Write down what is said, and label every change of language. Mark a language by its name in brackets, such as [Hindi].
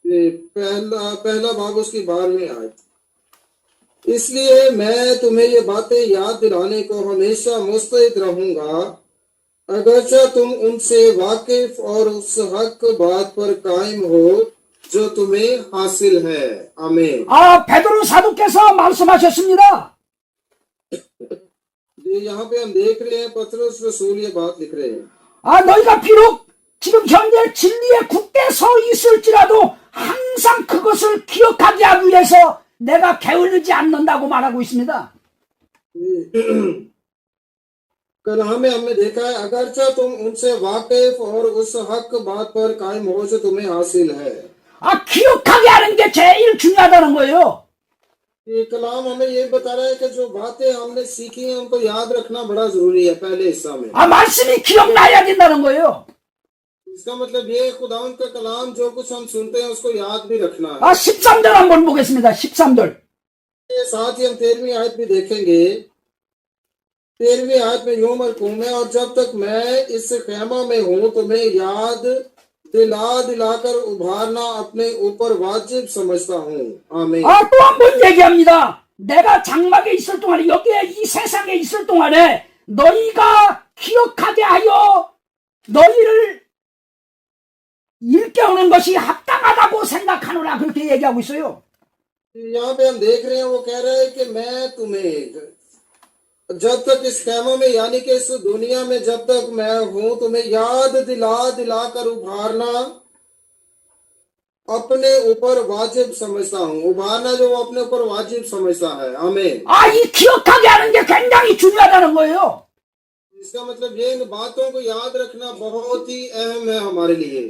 [Hindi] पहला बाब उसकी 12वीं आयत। इसलिए मैं तुम्हें ये बातें याद दिलाने को हमेशा मुस्तैद रहूंगा, अगरचे तुम उनसे वाकिफ और उस हक बात पर कायम हो जो तुम्हें हासिल है। आमीन। [Korean] 베드로 사도께서 말씀하셨습니다. [Hindi] यहाँ पे हम देख रहे हैं पतरस रसूल ये बात लिख रहे हैं। [Korean] 너희가 비록 지금 현재 진리에 굳게 서 있을지라도 항상 그것을 기억하게 하기 위해서 내가 게을르지 않는다고 말하고 있습니다. [Hindi] कलाम में हमने देखा है, अगरचे तुम उनसे वाकिफ और उस हक बात पर कायम हो जो तुम्हें हासिल है। [Korean] 기억하게 하는 게 제일 중요하다는 거예요. [Hindi] ये कलाम हमें ये बता रहा है कि जो बातें हमने सीखी हैं उनको याद रखना बड़ा जरूरी है पहले हिस्सा में। [Korean] 말씀이 기억나야 된다는 거예요. [Hindi] इसका मतलब ये खुदावंद का कलाम जो कुछ हम सुनते हैं उसको याद भी रखना है। [Korean] 13절 한번 보겠습니다. 13절. [Hindi] साथ ही हम 13वीं आयत भी देखेंगे। 13वीं आयत में यूं मरकूम है, और जब तक मैं इस खेमा में हूं तुम्हें याद दिलाकर उभारना अपने ऊपर वाजिब समझता हूं। आमीन। [Korean] 또 한 번 얘기합니다. 내가 장막에 있을 동안에, 여기에 이 세상에 있을 동안에 너희가 기억하게 하여 너희를 일깨우는 것이 합당하다고 생각하노라, 그렇게 얘기하고 있어요. [Hindi] यहाँ पे हम देख रहे हैं वो कह रहा है कि मैं तुम्हें जब तक इस खेमों में यानी कि इस दुनिया में जब तक मैं हूं तुम्हें याद दिलाकर उभारना अपने ऊपर वाजिब समझता हूं। उभारना जो वो अपने ऊपर वाजिब समझता है। आमीन। [Korean] 이 기억하게 하는 게 굉장히 중요하다는 거예요. [Hindi] इसका मतलब ये इन बातों को याद रखना बहुत ही अहम है हमारे लिए।